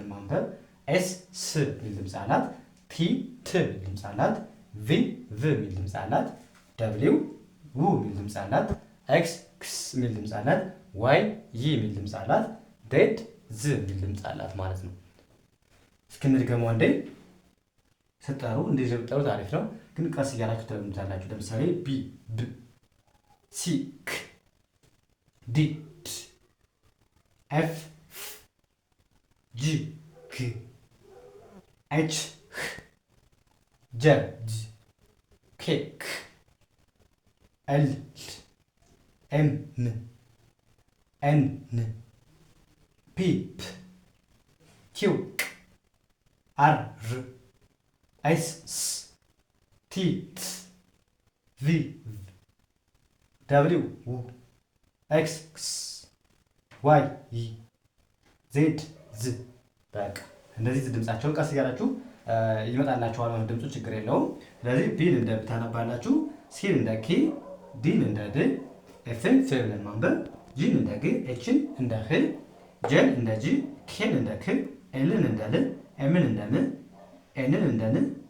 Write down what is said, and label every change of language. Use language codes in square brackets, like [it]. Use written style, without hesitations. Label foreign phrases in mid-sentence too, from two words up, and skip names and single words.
[am] ማንበብ፣ ኤስ ስ የሚል ድምፅ አላት፣ ቲ ት የሚል ድምፅ አላት፣ ቪ ቭ የሚል ድምፅ አላት፣ ደብሊው ው የሚል ድምፅ አላት፣ ኤክስ ክስ የሚል ድምፅ አላት፣ ዋይ ይ የሚል ድምፅ አላት፣ ዜድ ዝ የሚል ድምፅ አላት ማለት ነው። እስክንድገመው አንዴ ስጠሩ እንደዚህ ብትጠሩት አሪፍ ነው፣ ግን ቀስ እያላችሁ ተለምዱታላችሁ። ለምሳሌ ቢ ብ፣ ሲ ክ፣ ዲ ድ፣ ኤፍ ፍ፣ ጂ ግ፣ ኤች ህ፣ ጀ ጅ፣ ኬ ክ፣ ኤል ል፣ ኤም ን፣ ኤን ን፣ ፒ ፕ፣ ኪው ቅ፣ አር ር፣ ኤስ ስ፣ ቲ ት፣ ቪ ቭ፣ ደብሊው ው፣ ኤክስ ክስ፣ ዋይ ይ፣ ዜድ ዝ። በቃ እንደዚህ ድምጻቸውን ቀስ እያላችሁ ይመጣላችኋል ማለት ድምፁ ችግር የለውም። ስለዚህ ቢን እንደ ብ ታነባላችሁ፣ ሲን እንደ ኬ፣ ዲን እንደ ድ፣ ኤፍን ፍ ብለን ማንበብ፣ ጂን እንደ ግ፣ ኤችን እንደ ህ፣ ጀን እንደ ጂ፣ ኬን እንደ ክ፣ ኤልን እንደ ል፣ ኤምን እንደ ም፣ ኤንን እንደ ን፣